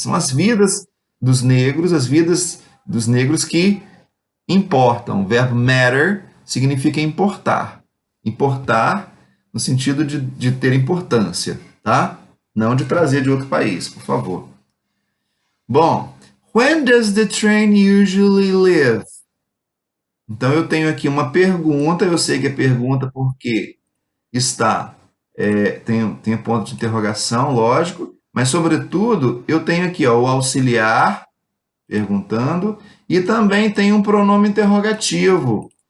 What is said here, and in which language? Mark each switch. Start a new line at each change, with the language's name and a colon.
Portuguese: São as vidas dos negros, as vidas dos negros que importam. O verbo matter significa importar. Importar no sentido de ter importância, tá? Não de trazer de outro país, por favor. Bom,
English: when does the train usually leave?
Portuguese: Então eu tenho aqui uma pergunta, eu sei que é pergunta porque está, tem ponto de interrogação, lógico, mas sobretudo eu tenho aqui ó, o auxiliar perguntando e também tem um pronome interrogativo.